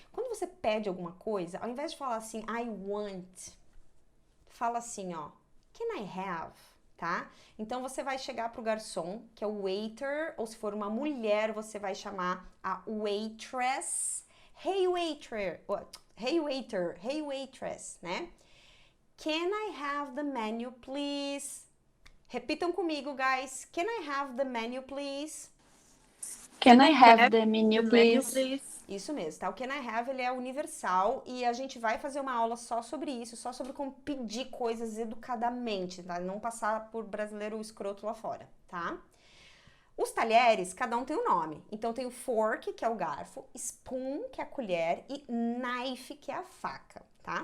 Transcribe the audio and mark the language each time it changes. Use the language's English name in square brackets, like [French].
[Portuguese] Quando você pede alguma coisa, ao invés de falar assim, [English] I want, [Portuguese] fala assim, ó, [English] can I have? [Portuguese] Tá? Então, você vai chegar pro garçom, que é o waiter, ou se for uma mulher, você vai chamar a waitress. [English] Hey, waiter! Hey, waiter! Hey, waitress, né? Can I have the menu, please? [Portuguese] Repitam comigo, [English] guys. Can I have the menu, please? Can I have the menu, please? [Portuguese] Isso mesmo, tá? O Can I Have, ele é universal e a gente vai fazer uma aula só sobre isso, só sobre como pedir coisas educadamente, tá? Não passar por brasileiro escroto lá fora, tá? Os talheres, cada um tem um nome. Então tem o fork, que é o garfo, spoon, que é a colher, e knife, que é a faca, tá?